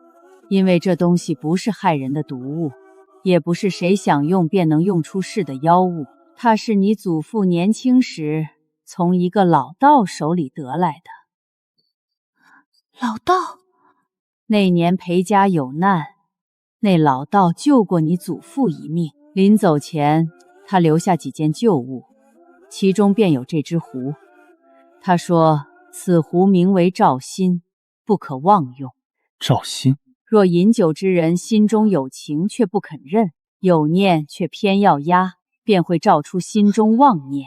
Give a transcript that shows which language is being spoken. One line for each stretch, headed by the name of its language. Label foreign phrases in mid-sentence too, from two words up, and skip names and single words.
Chinese: 因為這東西不是害人的毒物，也不是誰想用便能用出事的妖物，它是你祖父年輕時從一個老道手裡得來的。老道？那年裴家有難，那老道救過你祖父一命。臨走前，他留下幾件舊物，其中便有這隻壺。他說此壺名為照心，不可妄用。照心？若飲酒之人心中有情卻不肯認，有念卻偏要壓，便會照出心中妄念。